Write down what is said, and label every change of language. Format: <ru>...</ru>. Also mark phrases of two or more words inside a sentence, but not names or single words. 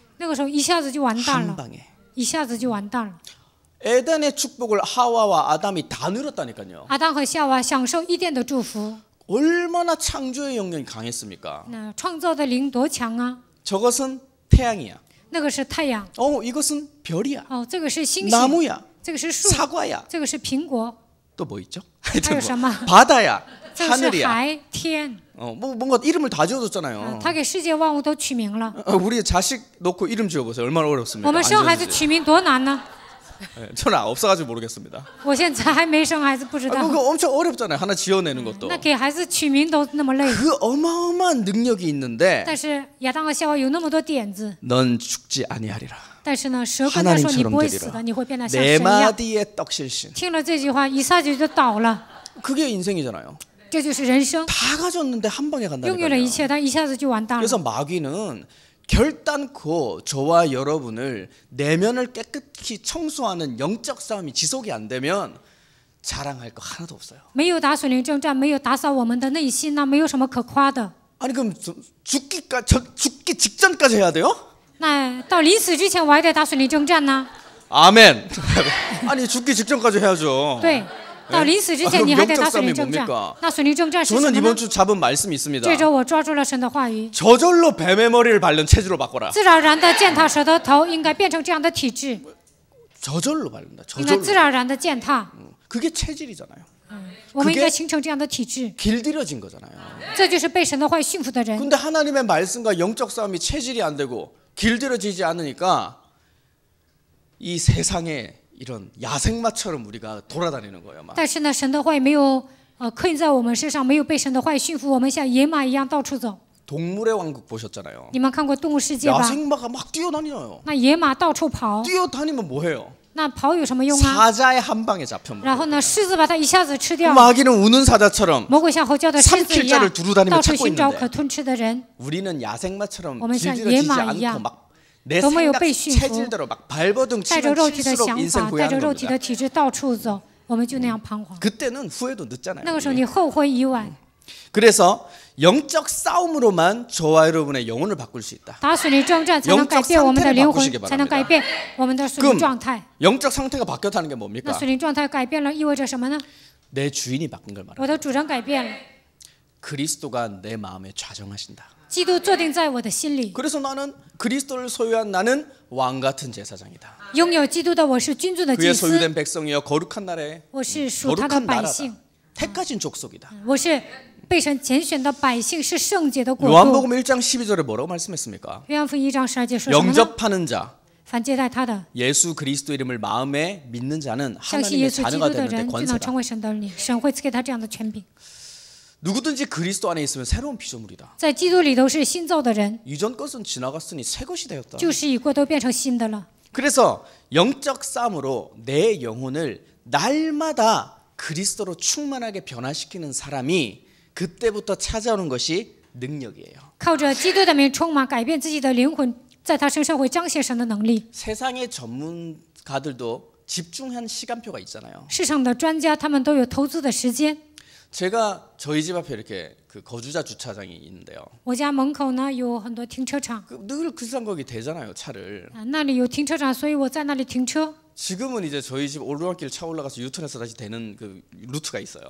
<zh>那个时候一下子就完蛋</zh> <ko>한</ko> <zh>了，</zh> <ko>방에.</ko> <zh>一下子就完蛋了。</zh> <ko>에덴의 축복을 하와와 아담이 다 누렸다니까요.</ko> <zh>亚当和夏娃享受伊甸的祝福，</zh> <ko>얼마나 창조의 영역이 강했습니까?</ko> <zh>那创造的灵多强啊！</zh> <ko>저것은 태양이야.</ko> <zh>那个是太阳，</zh> <ko>이것은 별이야.</ko> <zh>这个是星星，</zh> <ko>나무야.</ko> <zh>这个是树，</zh> <ko>사과야.</ko> <zh>这个是苹果，</zh> <ko>또 뭐 있죠?</ko> <zh>还有什么？</zh> <ko>바다야.</ko> <zh>这个是</zh> <ko>하늘이야.</ko> <zh>海天。</zh> <ko>뭔가 이름을 다 지어줬잖아요.</ko> <zh>他给世界万物都取名了。</zh> <ko>우리 자식 놓고 이름 지어보세요. 얼마나 어렵습니까?</ko> <zh>我们生孩子</zh> <ko>안 지어지지.</ko> <zh>取名多难呢？</zh> <ko>저는 없어가지고 모르겠습니다.</ko> <zh>我现在还没生孩子，不知道。</zh> <ko>그거 엄청 어렵잖아요. 하나 지어내는 것도.</ko> <zh>那给孩子取名都那么累，</zh> <ko>그 어마어마한 능력이 있는데</ko> <zh>但是亚当和夏娃有那么多点子，</zh> <ko>넌 죽지 아니하리라.</ko> <zh>但是呢，蛇跟他说你不会死的，你会变得像</zh> <ko>내</ko> <zh>神一样。</zh> <ko>마디의 떡실신.</ko> <zh>听了这句话，一下子就倒了。</zh> <ko>그게 인생이잖아요.</ko> <zh>这就是人生，</zh> <ko>다 가졌는데 한 방에</ko> <zh>拥有了一</zh> <ko>간다니까요.</ko> <zh>切，但一下子就完蛋</zh> <ko>그래서</ko> <zh>了。</zh> <ko>마귀는 결단코 저와 여러분을 내면을 깨끗이 청소하는 영적 싸움이 지속이 안 되면 자랑할 거 하나도 없어요.</ko> <zh>没有打属灵征战，没有打扫我们的内心，那没有什么可夸的。</zh> <ko>아니 그럼 죽기 직전까지 해야 돼요?</ko> <zh>那到临死之前，我还得打属灵征战呢？</zh> <ko>아멘. 아니 죽기 직전까지 해야죠.</ko> <zh>对，到临死之前你还得打属灵征战。那属灵征战是什么</zh> <ko>저는</ko> <zh>呢？</zh> <ko>이번 주 잡은 말씀이 있습니다.</ko> <zh>这周我抓住了神的话语，</zh> <ko>저절로 뱀의 머리를 밟는 체질로 바꿔라.</ko> <zh>自然而然的践踏蛇的头，应该变成这样的体质，</zh> <ko>저절로 밟는다.</ko> <zh>应该自</zh> <ko>저절로.</ko> <zh>然而然的践踏。</zh> <ko>그게 체질이잖아요.</ko> <zh>我们应该形成这样的体质，</zh> <ko>길들여진 거잖아요.</ko> <zh>这就是被神的话语驯服的人。</zh> <ko>근데 하나님의 말씀과 영적 싸움이 체질이 안 되고 길들여지지 않으니까 이 세상에 이런 야생마처럼 우리가 돌아다니는 거예요. 막.</ko> <zh>但是呢，神的话语没有刻印在我们身上，没有被神的话语驯服，我们像野马一样到处走。</zh> <ko>동물의 왕국 보셨잖아요.</ko> <zh>你们看过《动物世界》吧？</zh> <ko>야생마가 막 뛰어다녀요.</ko> <zh>那野马到处跑，</zh> <ko>뛰어다니면 뭐해요?</ko> <zh>那跑有什么用啊？</zh> <ko>사자의 한 방에 잡혀 먹어요.</ko> <zh>然后呢，狮子把它一下子吃掉。</zh> <ko>마귀는 우는 사자처럼</ko> <zh>魔鬼像吼叫的狮子一样</zh> <ko>삼킬자를 ， 두루다니며</ko> <zh>到处</zh> <ko>찾고</ko> <zh>寻找</zh> <ko>있는데</ko> <zh>可吞吃的人。</zh> <ko>우리는 야생마처럼</ko> <zh>我们像</zh> <ko>길들여지지</ko> <zh>野马一样，</zh> <ko>않고 막 내</ko> <zh>都没有</zh> <ko>생각</ko> <zh>被驯服，</zh> <ko>체질대로 막 발버둥</ko> <zh>带着</zh> <ko>치면</ko> <zh>肉体的</zh> <ko>칠수록</ko> <zh>想</zh> <ko>인생</ko> <zh>法，带着</zh> <ko>후회하는</ko> <zh>肉体的</zh> <ko>겁니다.</ko> <zh>体质到处走，我们就那样彷徨。</zh> <ko>그때는 후회도 늦잖아요.</ko> <zh>那个时候</zh> <ko>우리.</ko> <zh>你后悔已晚。</zh> <ko>그래서 영적 싸움으로만 저와 여러분의 영혼을 바꿀 수 있다.</ko> <zh>打属灵征战才能改变我们的灵魂，才能改变我们的属灵</zh> <ko>그럼</ko> <zh>状态。</zh> <ko>영적 상태가 바뀌었다는 게</ko> <zh>那</zh> <ko>뭡니까?</ko> <zh>属灵状态改变了，意味着什么呢？</zh> <ko>내 주인이 바뀐 걸 말합니다.</ko> <zh>我的主人改变了，</zh> <ko>그리스도가 내 마음에 좌정하신다.</ko> <zh>基督坐定在我的心里。</zh> <ko>그래서 나는 그리스도를 소유한 나는 왕 같은 제사장이다.</ko> <zh>拥有基督的我是君尊的祭</zh> <ko>그의</ko> <zh>司，</zh> <ko>소유된 백성이여 거룩한 나라에</ko> <zh>我是属他的</zh> <ko>거룩한</ko> <zh>百</zh> <ko>나라다.</ko> <zh>姓，</zh> <ko>택하신 족속이다.</ko> <zh>我是被神拣选的百姓，是圣洁的国度。</zh> <ko>요한복음 1장 12절에 뭐라고 말씀했습니까?</ko> <zh>约翰福音1章12节说什么呢？</zh> <ko>영접하는 자,</ko> <zh>凡接待他的，</zh> <ko>예수 그리스도 이름을 마음에 믿는 자는</ko> <zh>相信耶</zh> <ko>하나님의</ko> <zh>稣基督</zh> <ko>자녀가</ko> <zh>的</zh> <ko>되는데</ko> <zh>人，就能</zh> <ko>권세다.</ko> <zh>成为神的儿女。神会赐给他这样的权柄。</zh> <ko>누구든지 그리스도 안에 있으면 새로운 피조물이다.</ko> <zh>在基督里头是新造的人，</zh> <ko>이전 것은 지나갔으니 새 것이 되었다.</ko> <zh>旧事已过，都变成新的了。</zh> <ko>그래서 영적 싸움으로 내 영혼을 날마다 그리스도로 충만하게 변화시키는 사람이 그때부터 찾아오는 것이 능력이에요.</ko> <zh>靠着基督的名充满，改变自己的灵魂，在他身上会彰显神的能力。</zh> <ko>세상의 전문가들도 집중한 시간표가 있잖아요.</ko> <zh>市场的专家他们都有投资的时间。</zh> <ko>제가 저희 집 앞에 이렇게 그 거주자 주차장이 있는데요.</ko> <zh>我家门口呢有很多停车场，</zh> <ko>늘 그 거기 대잖아요, 차를.</ko> <zh>那里有停车场，所以我在那里停车。</zh> <ko>지금은 이제 저희 집 오르막길 차 올라가서 유턴해서 다시 되는 그 루트가 있어요.</ko>